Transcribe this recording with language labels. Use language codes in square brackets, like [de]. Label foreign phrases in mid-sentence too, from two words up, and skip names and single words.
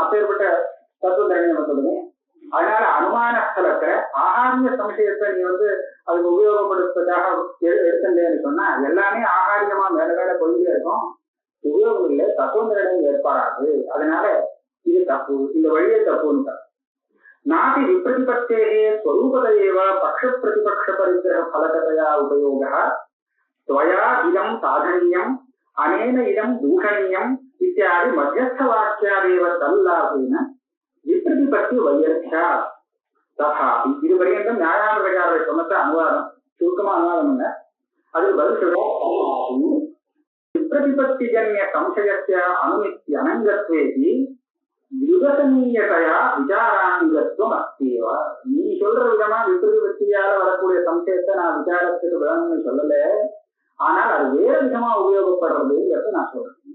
[ta] அப்பேற்பட்ட தத்துவ நிர்ணயம் சொல்லுங்க. அதனால அனுமான ஸ்தலத்தை ஆகாரிய சம்சயத்தை நீ அதுக்கு உபயோகப்படுத்துறதாக எடுத்தேன்னு சொன்னா எல்லாமே ஆகாரியமா மேல மேல போயிட்டே இருக்கும், உபயோகம் இல்லை, தத்துவ நிர்ணயம் ஏற்படாது. அதனால இது தப்பு, இந்த வழியே தப்புன்னு. [sa] नापि विप्रतिपत्तेः स्वरूपत एव पक्ष प्रतिपक्ष परिग्रह फलकतया उपयोगः त्वया इदं साधनीयम् अनेन इदं दूषणीयम् इत्यादि मध्यस्थवाक्यादेव तल्लाभेन विप्रतिपत्ति वैयर्थ्या तथापि. [ta] இதுவரையும் न्यायाधिकार சொன்னத அனுவாதம் சுருக்கமா அனுவாதம் என்ன, அது பதில் சொல்ற [sa] विप्रतिपत्तिजन्य संशयस्य अनुमिति अनङ्गत्वेऽपि व्युदसनीयतया विचाराङ्गत्वम् अस्त्येव. [ta] நீ சொல்ற விதமா விப்ரதிபத்தியால வரக்கூடிய சம்சயத்தை நான் விசாரத்துக்கு வேணும்னு சொல்லல, ஆனால் அது வேற விதமா உபயோகப்படுறதுங்கிறத நான் சொல்றேன்.